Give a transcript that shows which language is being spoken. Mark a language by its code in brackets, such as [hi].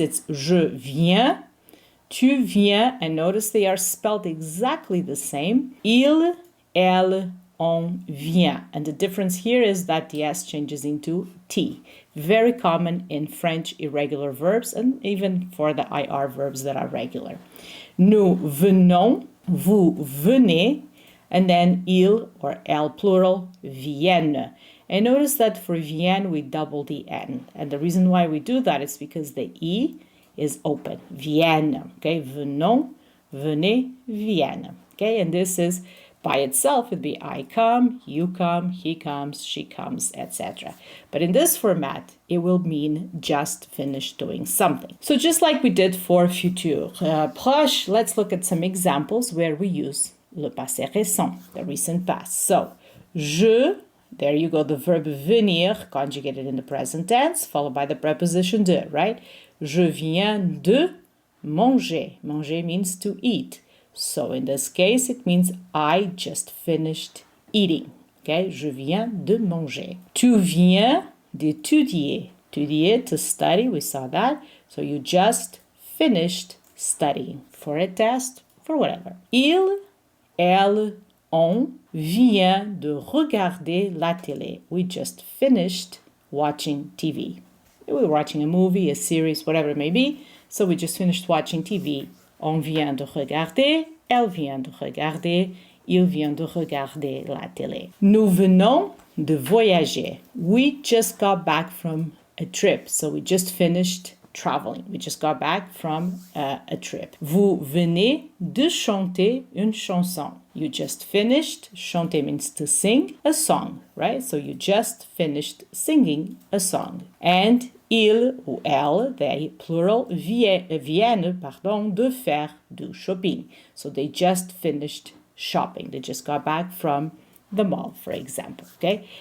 [en] It's [fr] je viens, tu viens, [en] and notice they are spelled exactly the same. [fr] Il, elle, on vient. [en] And the difference here is that the S changes into T. Very common in French irregular verbs and even for the IR verbs that are regular. [fr] Nous venons, vous venez, [en] and then [fr] il [en] or [fr] elle [en] plural [fr] viennent. [en] And notice that for viennent we double the N. And the reason why we do that is because the E is open. Viennent. Okay, [fr] venons, venez, viennent. [en] Okay, and this is by itself, it'd be I come, you come, he comes, she comes, etc. But in this format, it will mean just finished doing something. So just like we did for futur proche, let's look at some examples where we use le passé récent, the recent past. So, je, there you go, the verb venir, conjugated in the present tense, followed by the preposition de, right? [fr] Je viens de manger. [en] Manger means to eat. So in this case, it means I just finished eating. Okay, [fr] je viens de manger. Tu viens d'étudier. [en] Étudier, to study, we saw that. So you just finished studying for a test, for whatever. [fr] Il, elle, on vient de regarder la télé. [en] We just finished watching TV. We were watching a movie, a series, whatever it may be. So we just finished watching TV. [fr] On vient de regarder, elle vient de regarder, il vient de regarder la télé. Nous venons de voyager. [en] We just got back from a trip. So we just finished traveling. We just got back from a trip. [fr] Vous venez de chanter une chanson. [en] You just finished, chanter means to sing, a song, right? So you just finished singing a song. And [fr] il ou elle, [en] they plural, [fr] viennent, de faire du shopping. [en] So they just finished shopping. They just got back from the mall, for example, okay?